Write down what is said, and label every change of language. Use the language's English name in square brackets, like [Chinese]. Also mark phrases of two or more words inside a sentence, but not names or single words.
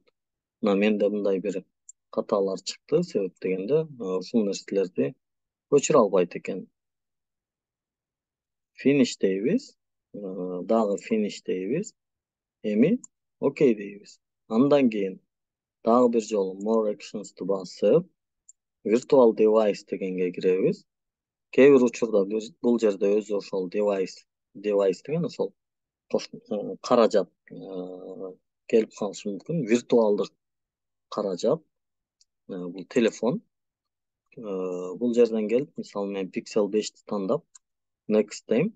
[Kyrgyz] Мына менде мындай бир каталар чыкты. Себеп дегенде ушул нерселерди көчүрө албайт экен. Finish дейбиз. Дагы finish дейбиз. Эми окей дейбиз. Андан кийин дагы бир жолу [English] more actions'ты [Kyrgyz] басып, [English] virtual device [Kyrgyz] дегенге киребиз. Кээ бир учурда бул жерде өзү ошол device деген ошол каражат келип калышы мүмкүн. Виртуалдык каражат. Бул телефон. Бул жерден келип, мисалы мен Pixel 5'ti тандап, next дейм.